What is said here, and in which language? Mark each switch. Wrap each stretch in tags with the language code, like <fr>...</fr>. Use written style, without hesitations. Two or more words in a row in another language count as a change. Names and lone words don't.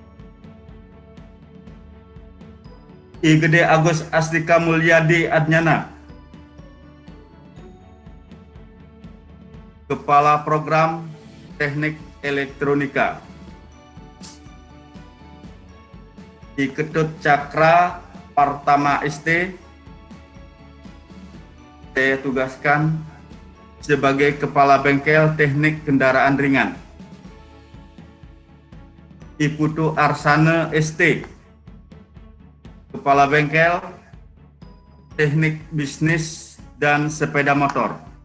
<id>I Gede Agus Astika Mulyadi Adnyana Kepala Program Teknik Elektronika. I Ketut Cakra Partama ST saya tugaskan sebagai Kepala Bengkel Teknik Kendaraan Ringan. I Putu Arsana ST Kepala Bengkel Teknik Bisnis dan Sepeda Motor.</id>